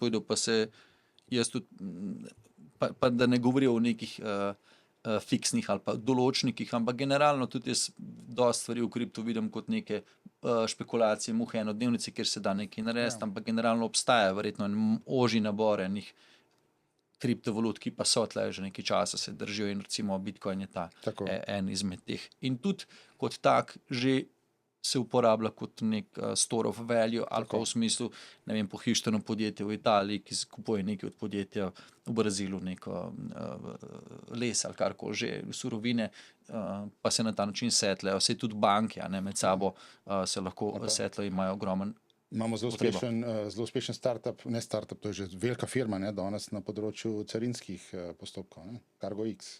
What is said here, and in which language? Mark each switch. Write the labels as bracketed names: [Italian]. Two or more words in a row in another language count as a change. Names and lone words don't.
[Slovenian] povedal, pa se jaz tudi, pa da ne govorijo o nekih fiksnih ali pa določnikih, ampak generalno tudi jaz dosti stvari v kriptu vidim kot neke špekulacije, muhe enodnevnice, kjer se da nekaj narediti, ampak generalno obstaja verjetno en ožji nabor enih kriptovalut, ki pa so tle že nekaj časa se držijo in recimo Bitcoin je en izmed teh. In tudi kot tak že se uporablja kot nek [English] store of value [Slovenian] ali pa v smislu, ne vem, pohištveno podjetje v Italiji, ki kupuje nekaj od podjetja v Brazilu, neko les ali karkoli že, surovine, pa se na ta način setlejo. Vse tudi banke, med sabo se lahko setlejo, imajo ogromen. Imamo zelo uspešen startup, ne startup, to je že velika firma, ne, danes na področju carinskih postopkov, ne, CargoX.